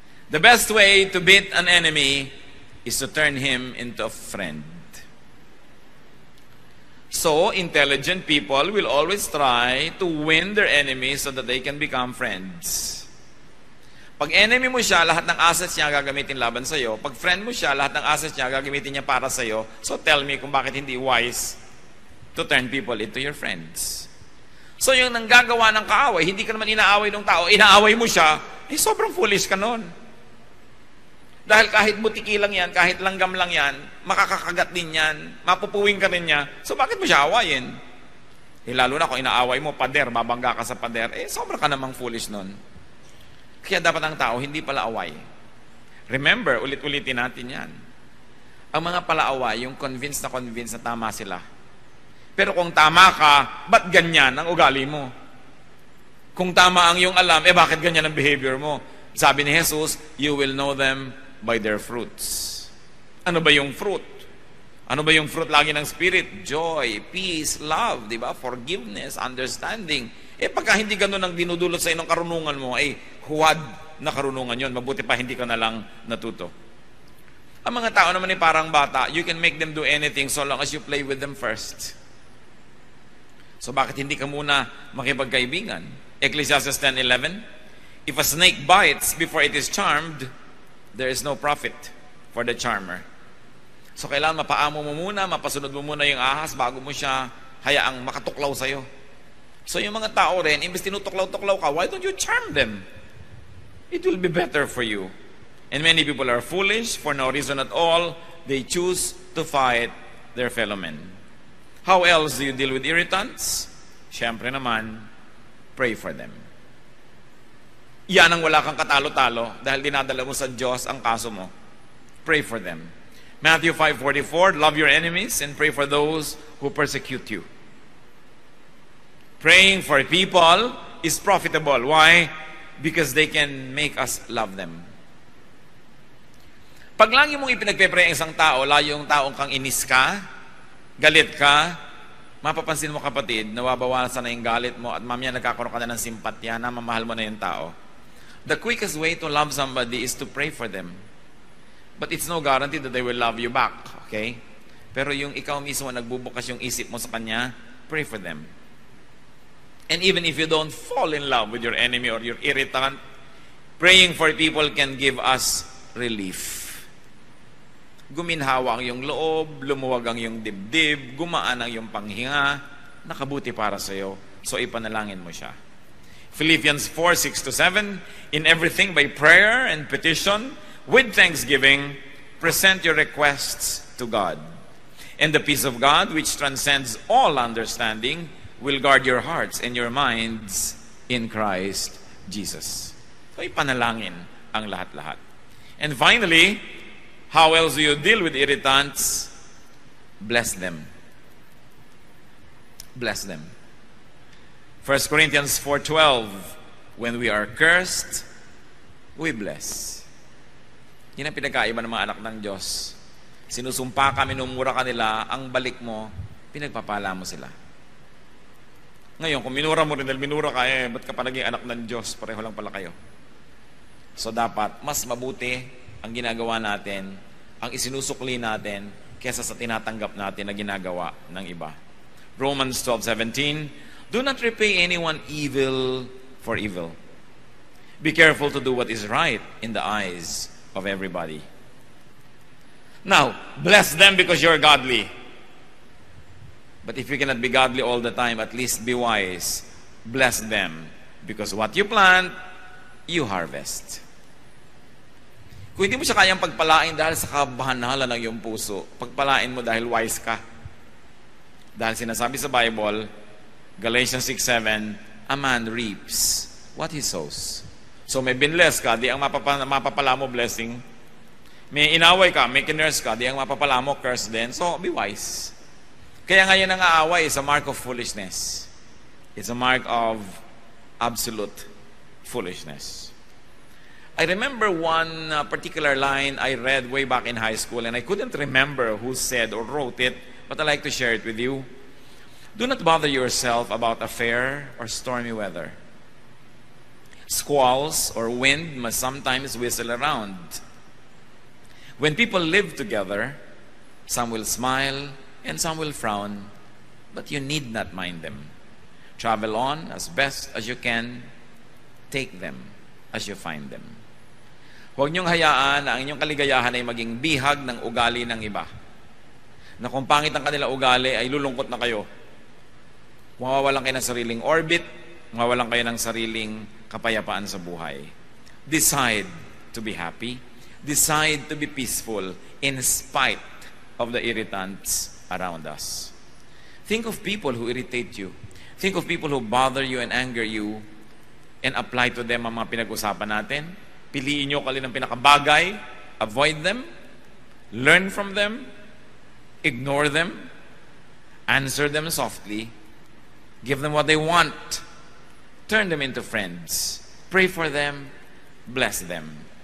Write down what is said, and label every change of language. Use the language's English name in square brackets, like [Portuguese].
[English] The best way to beat an enemy is to turn him into a friend. So, intelligent people will always try to win their enemies so that they can become friends. [Filipino] Pag enemy mo siya, lahat ng assets niya gagamitin laban sa'yo. Pag friend mo siya, lahat ng assets niya gagamitin niya para sa'yo. [English] So tell me [Filipino] kung bakit hindi [English] wise to turn people into your friends. [Filipino] So yung nanggagawa ng kaaway, hindi ka naman inaaway ng tao, inaaway mo siya, sobrang foolish ka nun. Dahil kahit butiki lang yan, kahit langgam lang yan, makakakagat din yan, mapupuwing ka rin niya, so bakit mo siya awayin? Lalo na kung inaaway mo, pader, babangga ka sa pader, sobra ka namang foolish nun. Kaya dapat ang tao hindi pala away. Remember, ulit-ulitin natin yan. Ang mga palaaway, yung convinced na tama sila. Pero kung tama ka, ba't ganyan ang ugali mo? Kung tama ang iyong alam, bakit ganyan ang behavior mo? [English] Sabi ni Jesus, you will know them by their fruits. [Filipino] Ano ba yung [English] fruit? [Filipino] Ano ba yung fruit lagi ng Spirit? [English] Joy, peace, love, [Filipino] di ba? [English] Forgiveness, understanding. [Filipino] Pagka hindi ganun ang dinudulot sa inong karunungan mo, huwad na karunungan yon. Mabuti pa hindi ka na lang natuto. Ang mga tao naman parang bata, [English] you can make them do anything so long as you play with them first. [Filipino] So bakit hindi ka muna makipagkaibigan? [English] Ecclesiastes 10:11, if a snake bites before it is charmed, there is no profit for the charmer. [Filipino] So kailangan mapaamo mo muna, mapasunod mo muna yung ahas bago mo siya hayaang makatuklaw sa'yo. So yung mga tao rin, imbes tinutuklaw-tuklaw ka, [English] why don't you charm them? It will be better for you. And many people are foolish for no reason at all. They choose to fight their fellow men. How else do you deal with irritants? [Filipino] Siyempre naman, [English] pray for them. [Filipino] Yan ang wala kang katalo-talo dahil dinadala mo sa Diyos ang kaso mo. [English] Pray for them. Matthew 5:44, love your enemies and pray for those who persecute you. Praying for people is profitable. Why? Because they can make us love them. [Filipino] Pag lagi mong ipinagpe-pray ang isang tao, layo yung taong kang inis ka, galit ka, mapapansin mo kapatid, nawabawasan na yung galit mo at mamaya nagkakaroon ka na ng simpatya, namamahal mo na yung tao. [English] The quickest way to love somebody is to pray for them. But it's no guarantee that they will love you back. Okay? [Filipino] Pero yung ikaw mismo nagbubukas yung isip mo sa kanya, [English] pray for them. And even if you don't fall in love with your enemy or your irritant, praying for people can give us relief. [Filipino] Guminhawa ang iyong loob, lumuwag ang iyong dibdib, gumaan ang iyong panghinga, nakabuti para sa iyo. So ipanalangin mo siya. [English] Philippians 4:6-7, in everything by prayer and petition, with thanksgiving, present your requests to God. And the peace of God, which transcends all understanding, will guard your hearts and your minds in Christ Jesus. [Filipino] So ipanalangin ang lahat-lahat. [English] And finally, how else do you deal with irritants? Bless them. Bless them. 1 Corinthians 4:12, when we are cursed, we bless. [Filipino] Yan ang pinagkaiba ng mga anak ng Diyos. Sinusumpa ka, minumura ka nila, ang balik mo, pinagpapala mo sila. Ngayon, kung minura mo rin dahil minura ka, ba't ka pa naging anak ng Diyos? Pareho lang pala kayo. So dapat, mas mabuti ang ginagawa natin, ang isinusukli natin, kesa sa tinatanggap natin na ginagawa ng iba. [English] Romans 12:17, do not repay anyone evil for evil. Be careful to do what is right in the eyes of everybody. Now, bless them because you're godly. But if you cannot be godly all the time, at least be wise. Bless them because what you plant, you harvest. [Filipino] Kung hindi mo siya kayang pagpalain dahil sa kabahanala ng iyong puso, pagpalain mo dahil wise ka. Dahil sinasabi sa [English] Bible, Galatians 6:7, a man reaps what he sows. [Filipino] So may binless ka, di ang mapapala mo blessing. May inaway ka, may kinurse ka, di ang mapapala mo curse din. [English] So be wise. [Filipino] Kaya ngayon ang aaway [English] is a mark of foolishness. It's a mark of absolute foolishness. I remember one particular line I read way back in high school, and I couldn't remember who said or wrote it, but I'd like to share it with you. Do not bother yourself about a fair or stormy weather. Squalls or wind must sometimes whistle around. When people live together, some will smile and some will frown, but you need not mind them. Travel on as best as you can. Take them as you find them. [Filipino] Huwag niyong hayaan na ang inyong kaligayahan ay maging bihag ng ugali ng iba. Na kung pangit ang kanila ugali, ay lulungkot na kayo. Mawawalan kayo ng sariling orbit, mawawalan kayo ng sariling kapayapaan sa buhay. [English] Decide to be happy. Decide to be peaceful in spite of the irritants around us. Think of people who irritate you. Think of people who bother you and anger you, and apply to them [Filipino] ang mga pinag-usapan natin. Piliin nyo kalin ng pinakabagay, [English] avoid them, learn from them, ignore them, answer them softly, give them what they want, turn them into friends, pray for them, bless them.